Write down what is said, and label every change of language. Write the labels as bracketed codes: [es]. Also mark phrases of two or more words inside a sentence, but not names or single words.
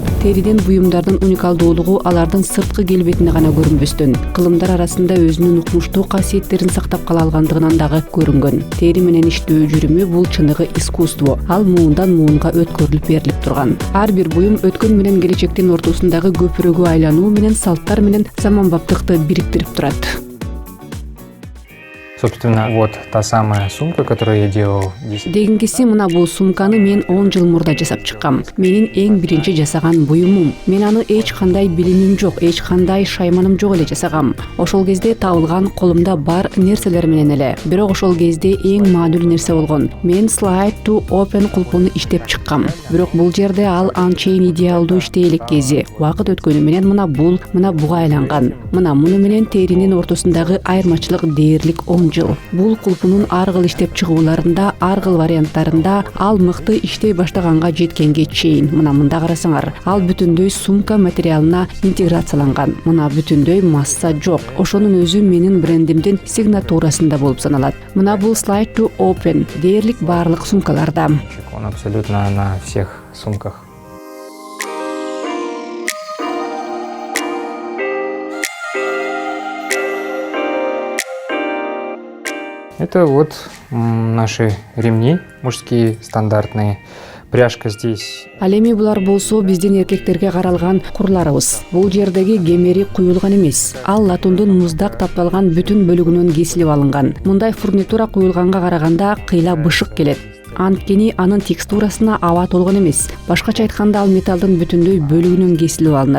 [ky] Териден буюмдардын уникалдуулугу алардын сырткы келбетине гана көрүнбөстөн, кылымдар арасында өзүнүн укмуштуу касиеттерин сактап кала алгандыгынан дагы көрүнгөн. Тери менен иштөө жүрүмү бул чыныгы искусство. Ал муундан муунга өткөрүлүп берилип турган. Ар бир буюм өткөн менен келечектин ортосундагы көпүрөгү айлануу менен салттар менен заманбаптыкты бириктирип турат. [ru] Собственно, вот та самая сумка, которую я делал. [ky] Дегенгиси мына бул сумканы мен 10 жыл мурда жасап чыккам. Менин эң биринчи жасаган буюмум. Мен аны эч кандай билимим жок, эч кандай шайманым жок эле жасагам. Ошол кезде табылган колумда бар нерселер менен эле. Бирок ошол кезде эң маанилүү нерсе болгон. Мен [en] slide to open [ky] кулпуну иштеп чыккам. Бирок бул жерде ал анчейин идеалдуу иштей элек кези. Убакыт өткөнү менен мына буга айланган. Мына муну менен теринин ортосундагы айырмачылык дээрлик 10 жыл. Бул кулпунун ар кыл иштеп чыгууларында, ар кыл варианттарында ал мыкты иштей баштаганга жеткенге чейин. Мына мында карасаңар, ал бүтүндөй сумка материалына интеграцияланган. Мына бүтүндөй масса жок. Ошонун өзү менин брендимдин сигнатурасында болуп саналат. Мына бул [en] slide to open [ky] дээрлик баардык сумкаларда. [ru] Он абсолютно на всех сумках. Это вот наши ремни мужские стандартные. Пряжка здесь. [ky] Ал эми булар болсо биздин эркектерге каралган курларыбыз. Бул жердеги кемери куюлган эмес. Ал латундун муздак тапталган бүтүн бөлүгүнөн кесилип алынган. Мындай фурнитура куюлганга караганда кыйла бышык келет. Анткени анын текстурасына аба толгон эмес. Башкача айтканда ал металлдын бүтүндөй бөлүгүнөн кесилип алынат.